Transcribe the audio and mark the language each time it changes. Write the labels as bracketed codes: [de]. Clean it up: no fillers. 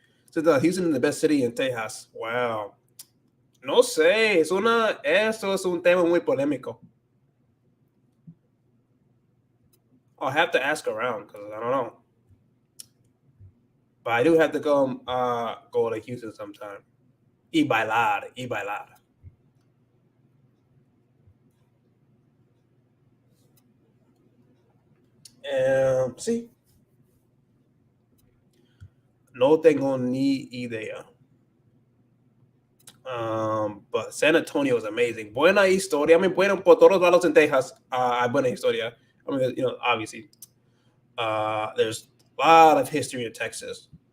[en] So Houston is the best city in Texas. Wow. [es] No sé, eso es un tema muy polémico. [en] I'll have to ask around because I don't know. But I do have to go to Houston sometime. [es] Y bailar, y bailar. Sí, no tengo ni idea. [en] But San Antonio is amazing. [es] Buena historia. I mean, bueno, por todos lados en Texas hay buena historia. [en] I mean, obviously, there's a lot of history in Texas.